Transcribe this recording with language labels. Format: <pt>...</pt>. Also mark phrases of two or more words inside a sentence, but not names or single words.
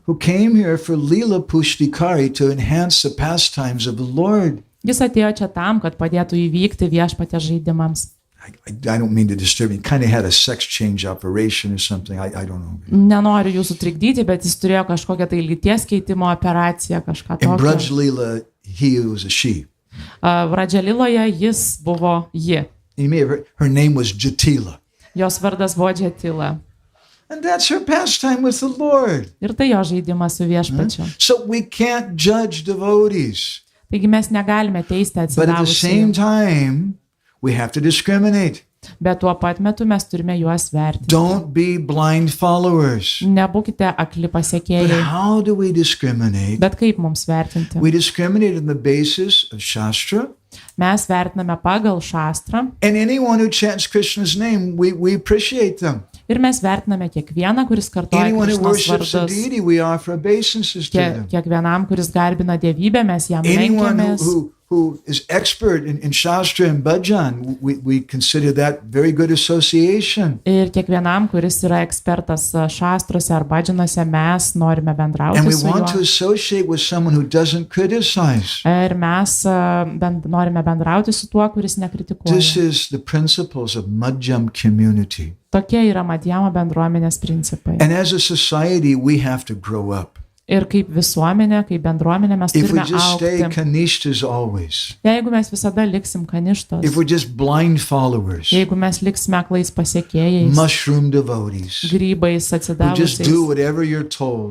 <en>Who came here for Lila Pushtikari to enhance the pastimes of the Lord.</en> <lt>Jis atėjo čia tam, kad padėtų įvykti viešpaties žaidimams.</lt> <en>I don't mean to disturb you. He kind of had a sex change operation or something. I don't know.</en> <lt>Nenoriu jūsų trikdyti, bet jis turėjo kažkokią tai lyties keitimo operaciją, kažką</lt> <en>In</en> <lt>tokio.</lt> <en>Braj Lila, he was a she.</en> <lt>Pradžialiloje jis buvo ji.</lt> <en>You may have heard, her name was Jatila.</en> <lt>Jos vardas buvo Džetila.</lt> <en>And that's her pastime with the Lord.</en> <lt>Ir tai jo žaidimas su viešpačiu.</lt> <en>So we can't judge devotees.</en> <lt>Taigi mes negalime teisti</lt> <en>But at the same</en> <lt>atsidavusių.</lt> <en>time, we have to discriminate.</en> <lt>Bet tuo pat metu mes turime juos vertinti.</lt> <en>Don't be blind followers.</en> <lt>Nebūkite akli</lt> <en>But</en> <lt>pasiekėjai.</lt> <en>how do we discriminate?</en> <lt>Bet kaip mums vertinti?</lt> <en>We discriminate on the basis of Shastra.</en> <lt>Mes vertiname pagal šastrą</lt> <en>And anyone who chants Krishna's name, we appreciate them.</en> <lt>ir mes vertiname kiekvieną, kuris kartoja</lt> <en>Anyone who</en> <lt>Krišnos</lt> <en>worships a</en> <lt>vardus.</lt> <en>deity, we offer obeisances to them.</en> <lt>Kiekvienam, kuris garbina dievybę, mes jam</lt> <en>Anyone</en> <lt>menkėmės.</lt> <en>who is expert in Shastra and Bhajan, we consider that very good association.</en> <lt>Ir kiekvienam, kuris yra ekspertas šastrose ar badžinuose, mes norime</lt> <en>And</en> <lt>bendrauti</lt> <en>we</en> <lt>su</lt> <en>want to</en> <lt>juo.</lt> <en>associate with someone who doesn't criticize.</en> <lt>Ir mes norime bendrauti su tuo, kuris</lt> <en>This</en> <lt>nekritikuoja.</lt> <en>is the principles of Madhyam community.</en> <lt>Tokie yra Madhjamų bendruomenės principai.</lt> <en>And as a society, we have to grow up.</en> <lt>Ir kaip visuomenė, kaip bendruomenė mes</lt> <en>If we</en> <lt>turime</lt> <en>just stay</en> <lt>augti.</lt> <en>kanishtas always,</en> <lt>Jeigu mes visada liksim kaništos,</lt> <en>if we're just blind followers,</en> <lt>jeigu mes liksime aklais pasiekėjais,</lt> <en>mushroom devotees,</en> <lt>grybais</lt> <en>who just do</en> <lt>atsidavusiais,</lt> <en>whatever you're told,</en>